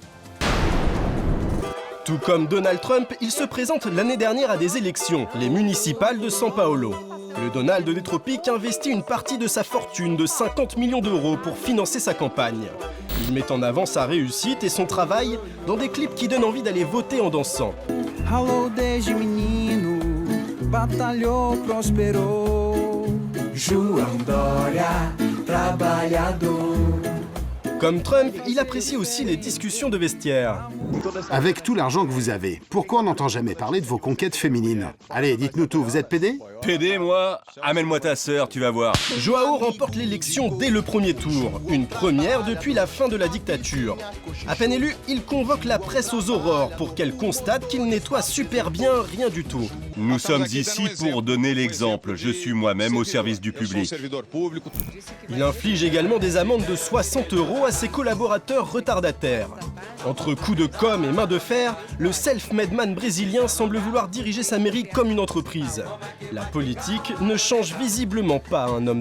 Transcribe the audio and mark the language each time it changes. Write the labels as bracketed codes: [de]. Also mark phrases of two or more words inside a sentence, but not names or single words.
[fr] Tout comme Donald Trump, il se présente l'année dernière à des élections, les municipales de São Paulo. Le Donald des Tropiques investit une partie de sa fortune de 50 millions d'euros pour financer sa campagne. Il met en avant sa réussite et son travail dans des clips qui donnent envie d'aller voter en dansant. [pt] Ralou desde menino, batalhou, prosperou. João Doria, trabalhador. [fr] Comme Trump, il apprécie aussi les discussions de vestiaire. Avec tout l'argent que vous avez, pourquoi on n'entend jamais parler de vos conquêtes féminines? Allez, dites-nous tout, vous êtes pédé? PD, moi? Amène-moi ta sœur, tu vas voir. Joao remporte l'élection dès le premier tour, une première depuis la fin de la dictature. À peine élu, il convoque la presse aux aurores pour qu'elle constate qu'il nettoie super bien rien du tout. Nous sommes ici pour donner l'exemple. Je suis moi-même au service du public. Il inflige également des amendes de 60 € à ses collaborateurs retardataires. Entre coups de com' et main de fer, le self-made man brésilien semble vouloir diriger sa mairie comme une entreprise. La politique ne change visiblement pas un homme